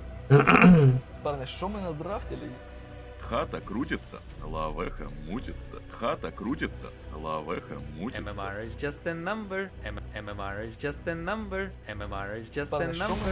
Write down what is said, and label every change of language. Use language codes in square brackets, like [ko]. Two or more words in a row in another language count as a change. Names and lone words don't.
[ru] Парни, [uk] що ми надрафтили? [ru] Хата крутится, лавеха мутится. Хата крутится, лавеха мутится. [en] MMR is just a number. MMR is just a number. MMR is just a [ru] Парни, [uk] що ми [en] number.